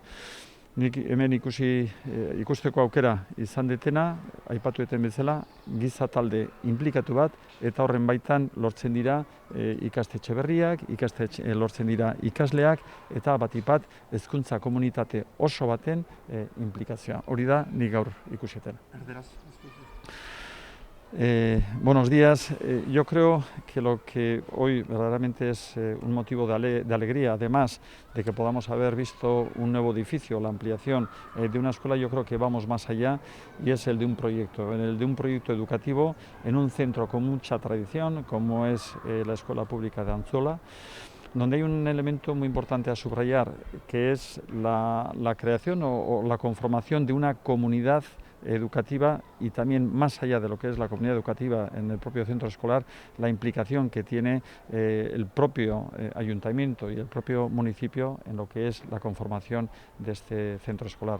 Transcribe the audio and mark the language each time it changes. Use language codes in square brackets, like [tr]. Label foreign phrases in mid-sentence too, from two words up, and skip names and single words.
[eu] Nik hemen ikusteko aukera izan detena, aipatu eten bezala, giza talde inplikatu bat, eta horren baitan lortzen dira ikastetxe berriak, lortzen dira ikasleak, eta batipat hezkuntza komunitate oso baten inplikazioa. Hori da, nik gaur ikusetena. [es] Buenos días. Yo creo que lo que hoy verdaderamente es un motivo de alegría, además de que podamos haber visto un nuevo edificio, la ampliación de una escuela, yo creo que vamos más allá y es el de un proyecto, el de un proyecto educativo en un centro con mucha tradición, como es la Escuela Pública de Antzola, donde hay un elemento muy importante a subrayar, que es la creación o la conformación de una comunidad educativa y también más allá de lo que es la comunidad educativa en el propio centro escolar, la implicación que tiene el propio ayuntamiento y el propio municipio en lo que es la conformación de este centro escolar.